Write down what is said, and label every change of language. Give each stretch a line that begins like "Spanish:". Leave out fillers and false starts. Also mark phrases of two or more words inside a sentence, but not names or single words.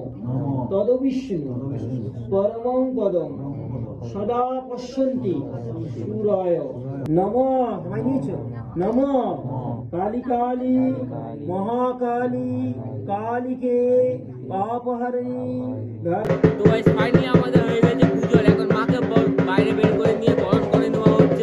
Sanskrit: तद विष्णु परमं पदम सदा पश्यन्ति सूराय नमः नमः काली काली महाकाली कालिके पापहरिणी।
Bangla: তো
English: guys finally
Bangla: আমাদের হয়ে গেছে পুজো। এখন মাকে বাইরে বের করে নিয়ে বরণ করে নেওয়া হচ্ছে।